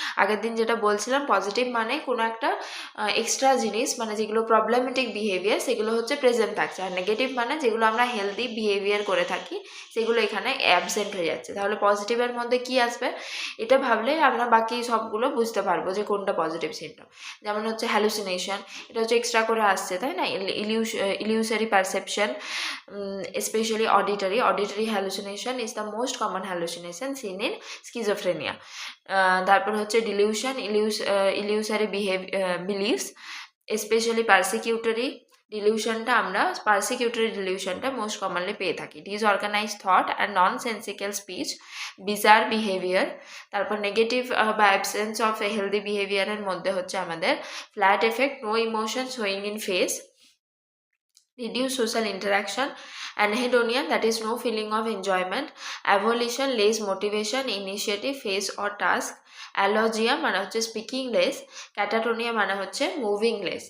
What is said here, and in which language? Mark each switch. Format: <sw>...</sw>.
<bn>আগের দিন যেটা বলছিলাম পজিটিভ মানে কোনো একটা এক্সট্রা জিনিস, মানে যেগুলো প্রবলেমেটিক বিহেভিয়ার সেগুলো হচ্ছে প্রেজেন্ট থাকছে, আর নেগেটিভ মানে যেগুলো আমরা হেলদি বিহেভিয়ার করে থাকি সেগুলো এখানে অ্যাবসেন্ট হয়ে যাচ্ছে। তাহলে পজিটিভের মধ্যে কি আসবে এটা ভাবলে আমরা বাকি সবগুলো বুঝতে পারবো যে কোনটা পজিটিভ সিমটম। যেমন হচ্ছে হ্যালুসিনেশন, এটা হচ্ছে এক্সট্রা করে আসছে, তাই না?</bn> <en>Illusory perception, especially auditory hallucination is the most common hallucination seen in schizophrenia.</en> <bn>তারপর হচ্ছে dilution,</bn> <en>illusory beliefs, especially persecutory</en> <bn>ডিলিউশনটা আমরা পারসিকিউটরি ডিলিউশনটা মোস্ট কমনলি পেয়ে থাকি।</bn> <en>Disorganize thought and nonsensical speech, bizarre behaviour. তারপর negative বা absence of healthy বিহেভিয়ারের</en> <bn>মধ্যে হচ্ছে আমাদের</bn> <en>Flat affect, no emotion showing in face, reduce social interaction, anhedonia, that is no feeling of enjoyment, avolition, less motivation, initiative, face or task, alogia মানে হচ্ছে speaking less, catatonia মানে হচ্ছে moving less.</en>